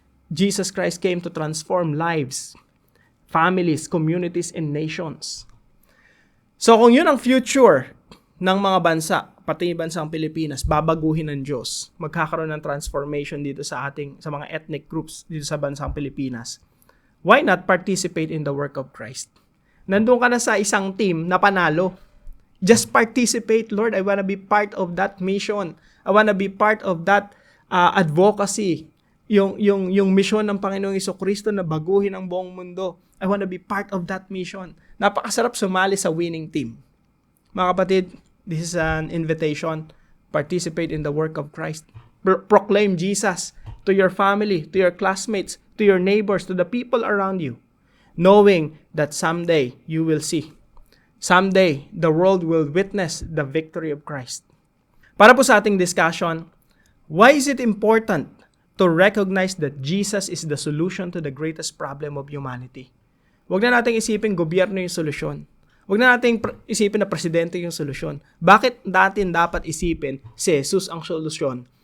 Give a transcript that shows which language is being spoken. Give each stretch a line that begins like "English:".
English: Jesus Christ came to transform lives, families, communities, and nations.
Filipino: So kung yun ang future ng mga bansa, pati bansang Pilipinas, babaguhin ng Diyos. Magkakaroon ng transformation dito sa mga ethnic groups dito sa bansang Pilipinas.
English: Why not participate in the work of Christ?
Filipino: Nandun ka na sa isang team na panalo.
English: Just participate, Lord. I want to be part of that mission. I want to be part of that advocacy.
Filipino: Yung mission ng Panginoong Jesucristo na baguhin ang buong mundo.
English: I want to be part of that mission.
Filipino: Napakasarap sumali sa
English: winning team.
Filipino: Mga kapatid,
English: this is an invitation. Participate in the work of Christ. Proclaim Jesus to your family, to your classmates, to your neighbors, to the people around you. Knowing that someday you will see. Someday, the world will witness the victory of Christ.
Filipino: Para po sa ating
English: discussion, why is it important to recognize that Jesus is the solution to the greatest problem of humanity?
Filipino: Huwag na nating isipin gobyerno yung solusyon. Huwag na nating isipin na presidente yung solusyon. Bakit natin dapat isipin si Jesus ang solusyon?